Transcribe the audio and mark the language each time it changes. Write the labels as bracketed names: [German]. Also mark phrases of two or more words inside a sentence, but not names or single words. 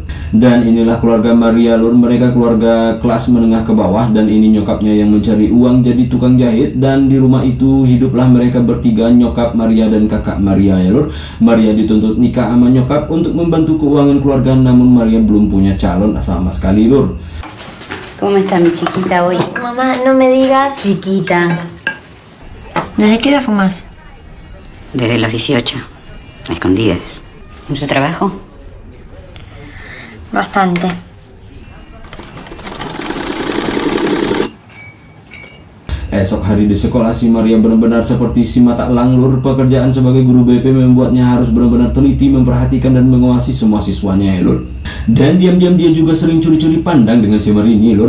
[Indonesian] Dan inilah keluarga Maria lur. Mereka keluarga kelas menengah ke bawah, dan ini nyokapnya yang mencari uang jadi tukang jahit. Dan di rumah itu hiduplah mereka bertiga, nyokap Maria dan kakak Maria ya lur. Maria dituntut nikah sama nyokap untuk membantu keuangan keluarga, namun Maria belum punya calon sama sekali lur. [Spanish] ¿Cómo está mi chiquita hoy? Mamá, no me digas... Chiquita. ¿Desde qué edad fumas? Desde los 18. A escondidas. ¿Mucho trabajo? Bastante. [Indonesian] Esok hari di sekolah si Maria benar-benar seperti si mata elang lur. Pekerjaan sebagai guru BP membuatnya harus benar-benar teliti memperhatikan dan mengawasi semua siswanya ya lur. Dan diam-diam dia juga sering curi-curi pandang dengan si Marini lur.